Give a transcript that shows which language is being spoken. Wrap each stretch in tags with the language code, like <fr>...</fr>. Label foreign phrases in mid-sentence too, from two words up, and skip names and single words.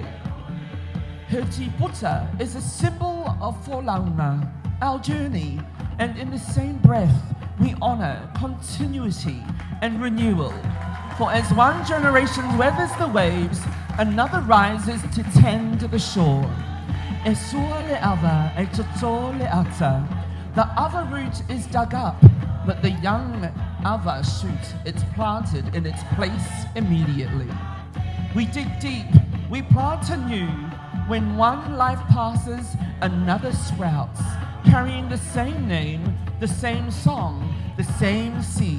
<en>Her Te Pota is a symbol of Folauna, our journey, and in the same breath, we honour continuity and renewal. For as one generation weathers the waves, another rises to tend the shore.</en> <sm>E sua le ava, e toto le ata.</sm> <en>The other root is dug up, but the young ava shoot, it's planted in its place immediately. We dig deep, we plant anew. When one life passes, another sprouts, carrying the same name, the same song, the same seed.</en>